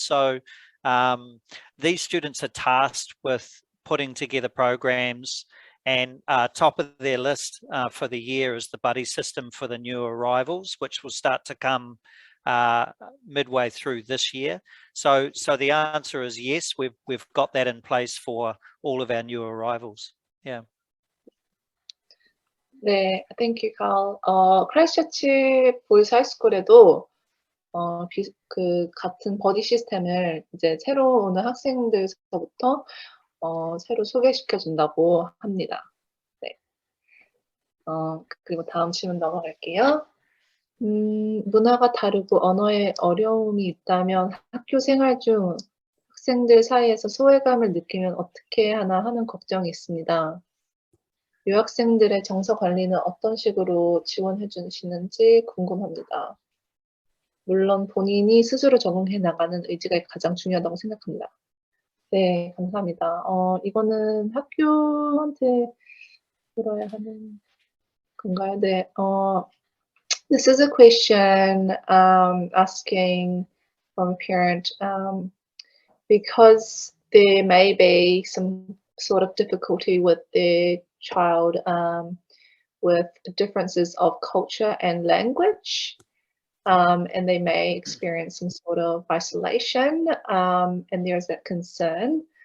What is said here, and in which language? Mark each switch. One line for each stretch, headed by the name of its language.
English: So these students are tasked with putting together programs, and top of their list for the year is the buddy system for the new arrivals, which will start to come midway through this year. So the answer is yes, we've got that in place for all of our new arrivals. Yeah. 네, thank you, Carl.
Korean: 크라이스처치 보이스 하이스쿨에도 그 같은 버디 시스템을 이제 새로 오는 학생들서부터 새로 소개시켜 준다고 합니다. 네. 그리고 다음 질문 넘어갈게요. 문화가 다르고 언어에 어려움이 있다면 학교 생활 중 학생들 사이에서 소외감을 느끼면 어떻게 하나 하는 걱정이 있습니다. 유학생들의 정서 관리는 어떤 식으로 지원해 주시는지 궁금합니다. 물론 본인이 스스로 적응해 나가는 의지가 가장 중요하다고 생각합니다. 네, 감사합니다. 이거는 학교한테 물어야 하는 건가요?
English: 네, this is a question asking from a parent because there may be some sort of difficulty with their child with differences of culture and language, and they may experience some sort of isolation, and there's that concern.